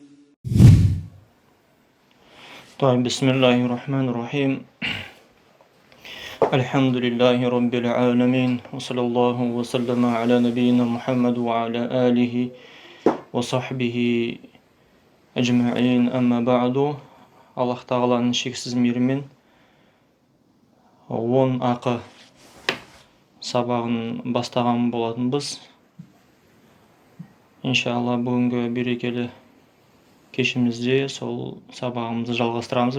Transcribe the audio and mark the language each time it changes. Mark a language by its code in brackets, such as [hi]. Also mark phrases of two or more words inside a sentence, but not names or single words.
[ar] طيب، بسم الله الرحمن الرحيم. الحمد لله رب العالمين، وصلى الله وسلم على نبينا محمد وعلى آله وصحبه أجمعين. أما بعد. [kk] Аллах тағаланың шексіз мейірімен 10 ақы сабағын бастаған болатынбыз. Иншалла бүгінгі берекелі кешімізде сол сабағымызды жалғастырамыз.